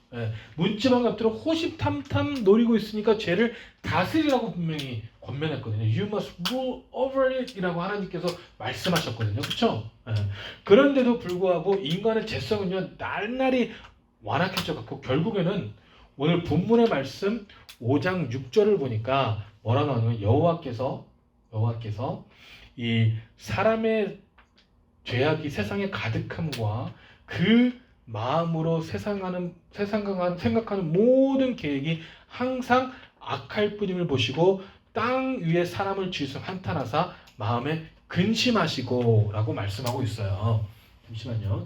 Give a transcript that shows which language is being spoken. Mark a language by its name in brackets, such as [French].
[Korean] 예, 문지방 앞으로 호시탐탐 노리고 있으니까 죄를 다스리라고 분명히 권면했거든요. [English] You must rule over it [Korean] 이라고 하나님께서 말씀하셨거든요. 그렇죠? 예, 그런데도 불구하고 인간의 죄성은요 날날이 완악해져 갖고 결국에는 오늘 본문의 말씀 5장 6절을 보니까 뭐라 나오냐면 여호와께서 이 사람의 죄악이 세상에 가득함과 그 마음으로 생각하는 모든 계획이 항상 악할 뿐임을 보시고 땅 위에 사람을 지으사 한탄하사 마음에 근심하시고 라고 말씀하고 있어요. 잠시만요.